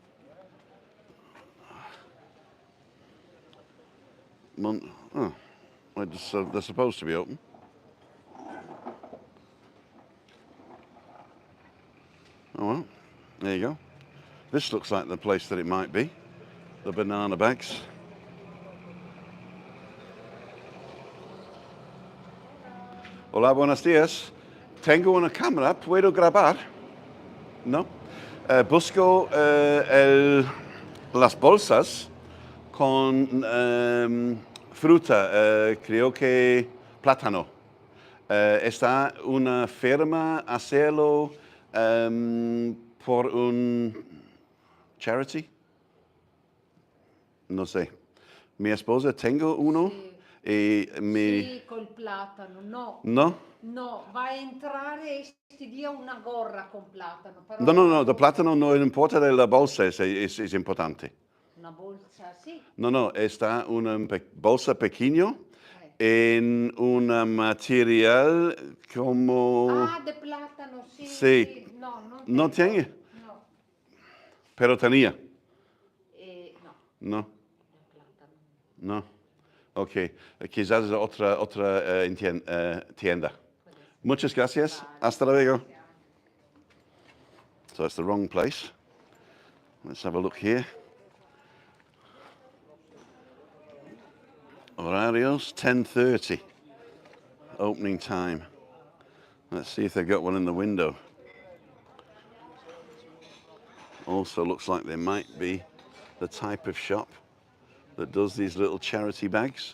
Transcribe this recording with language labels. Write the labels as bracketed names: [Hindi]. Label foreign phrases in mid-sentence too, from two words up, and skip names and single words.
[English] Oh, they're supposed to be open. Oh well, there you go. This looks like the place that it might be. The banana bags. [Spanish] Hola, buenos días. Tengo una cámara, ¿puedo grabar? No. Busco las bolsas con fruta, creo que plátano. Está una firma a hacerlo por un charity. No sé. Mi esposa tengo uno. [Italian] Sì. E Sì, col platano, no. No? No, va a entrare e ti dia una gorra con platano. Però No, [Spanish] the plátano no importa de la bolsa, es importante. Una bolsa, sì. No, está una bolsa pequeño en un material como... Ah, de plátano, sí. Sí. No, no ¿No tiene? No. Pero tenía. No. No. De plátano. No. Ok. Quizás otra tienda. Muchas gracias. Hasta luego. [English] So that's the wrong place. Let's have a look here. Horarios, 10:30. Opening time. Let's see if they've got one in the window. Also looks like they might be the type of shop that does these little charity bags.